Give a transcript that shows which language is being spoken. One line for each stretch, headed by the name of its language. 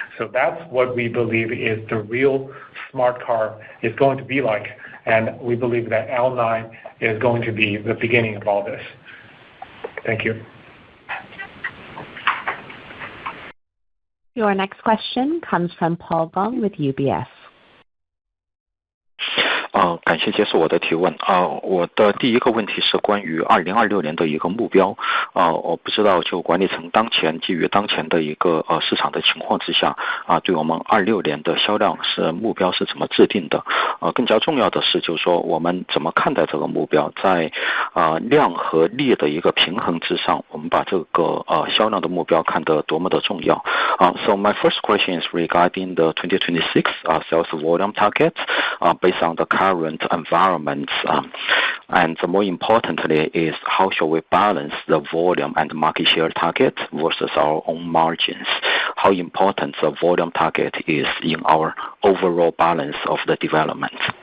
English: So that's what we believe is the real smart car is going to be like, and we believe that L9 is going to be the beginning of all this. Thank you. Your next question comes from Paul Gong with UBS.
Chinese: 感谢接受我的提问。我的第一个问题是关于2026年的一个目标。我不知道就管理层基于当前的一个市场的情况之下，对我们26年的销量目标是怎么制定的？更加重要的是，就是说我们怎么看待这个目标，在量和力的一个平衡之上，我们把这个销量的目标看得多么的重要。
English: So my first question is regarding the 2026 sales volume targets based on the current environment, and more importantly is how shall we balance the volume and market share target versus our own margins? How important the volume target is in our overall balance of the development?